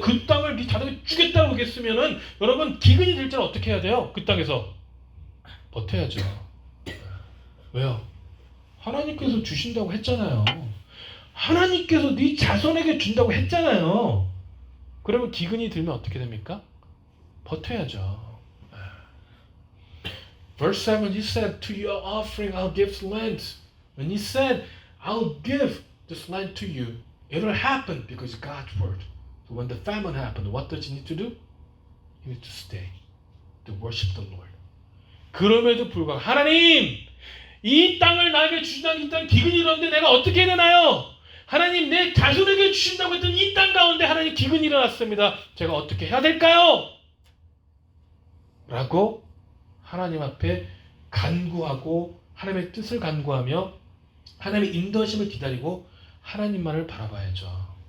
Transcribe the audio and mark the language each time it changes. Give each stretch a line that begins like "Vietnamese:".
Korean: 그 땅을 네 자손에게 주겠다고 했으면은, 여러분, 기근이 들 때는 어떻게 해야 돼요? 그 땅에서 버텨야죠. 왜요? 하나님께서 주신다고 했잖아요. 하나님께서 네 자손에게 준다고 했잖아요. 그러면 기근이 들면 어떻게 됩니까? 버텨야죠.
English: Verse 7, he said, To your offering I'll give land. When he said, I'll give this land to you, it will happen because it's God's word. So when the famine happened, what does he need to do? He needs to stay, to worship the Lord.
Korean: 그럼에도 불구하고 하나님, 이 땅을 나에게 주신다는 이 땅 기근이 일어났는데 내가 어떻게 해야 되나요? 하나님, 내 자손에게 주신다고 했던 이 땅 가운데 하나님 기근이 일어났습니다. 제가 어떻게 해야 될까요? 라고 하나님 앞에 간구하고 하나님의 뜻을 간구하며 하나님의 인도하심을 기다리고 하나님만을 바라봐야죠.